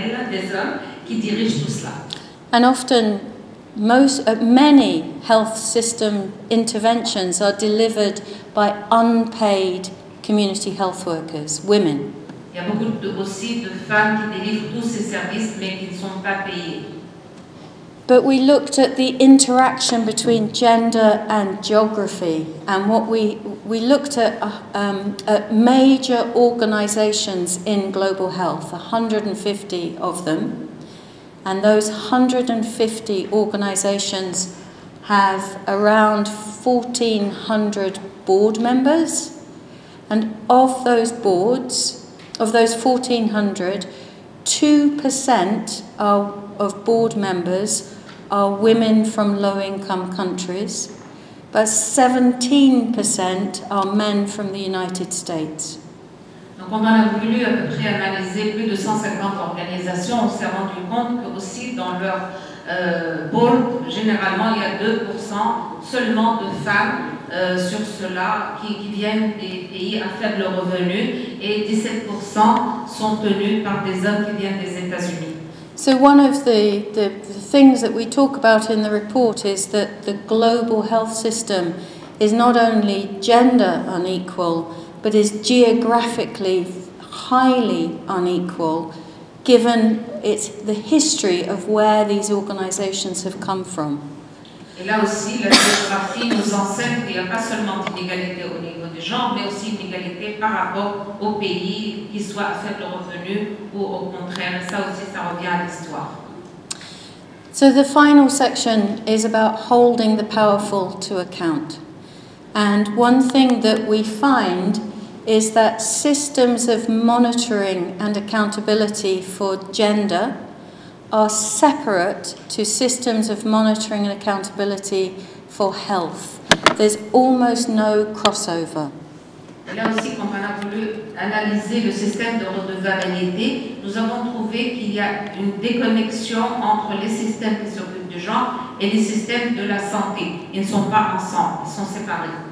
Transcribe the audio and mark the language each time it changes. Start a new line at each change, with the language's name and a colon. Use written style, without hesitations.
French: des hommes qui dirigent tout cela.
English: And often, many health system interventions are delivered by unpaid community health workers, women.
French: Il y a beaucoup aussi de femmes qui délivrent tous ces services mais qui ne sont pas payées.
English: But we looked at the interaction between gender and geography, and what we looked at major organizations in global health, 150 of them, and those 150 organizations have around 1,400 board members, and of those boards, of those 1,400, 2% of board members are women from low-income countries, but 17% are men from the United States.
French: Donc on a voulu à peu près analyser plus de 150 organisations. On s'est rendu compte que aussi dans leur board, généralement il y a 2% seulement de femmes sur cela qui viennent des pays à faible revenu et 17% sont tenus par des hommes qui viennent des États-Unis.
English: So one of the things that we talk about in the report is that the global health system is not only gender unequal, but is geographically highly unequal, given the history of where these organizations have come from.
French: Et là aussi, la géographie nous enseigne qu'il n'y a pas seulement d'inégalité au niveau du genre, mais aussi une égalité par rapport aux pays, qu'ils soient à faible revenu ou au contraire. Et ça aussi, ça revient à l'histoire.
English: So the final section is about holding the powerful to account. And one thing that we find is that systems of monitoring and accountability for gender are separate to systems of monitoring and accountability for health. There's almost no crossover.
French: Et là aussi, quand on a voulu analyser le système de redevabilité, nous avons trouvé qu'il y a une déconnexion entre les systèmes qui s'occupent du genre et les systèmes de la santé. Ils ne sont pas ensemble, ils sont séparés.